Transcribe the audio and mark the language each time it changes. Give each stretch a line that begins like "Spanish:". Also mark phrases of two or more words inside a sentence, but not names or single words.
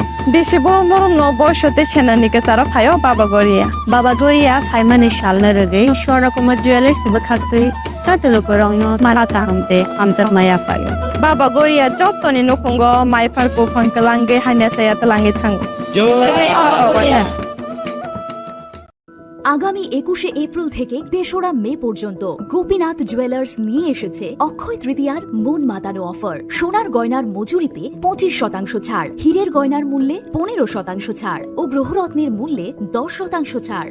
Kok Borok: बेसे बरम बरम न बयसते सेनानि केसारा फायो बाबा गरिया फाइमानि शालना रगे शोरा कुमार ज्वेलर्स बखाते साते लुकुरगन माराता हमते आमजक माया फायो बाबा गरिया जतनि नखंगो माइफारको फंकलांगे हानेसाया तलांगे थांगो
Bangla: আগামী 21শে এপ্রিল থেকে ৩রা মে পর্যন্ত গোপীনাথ জুয়েলার্স নিয়ে এসেছে অক্ষয় তৃতীয়ার মন মাতানো অফার। সোনার গয়নার মজুরিতে 25% ছাড়, হীরের গয়নার মূল্যে 15% ছাড় ও গ্রহরত্নের মূল্যে 10% ছাড়।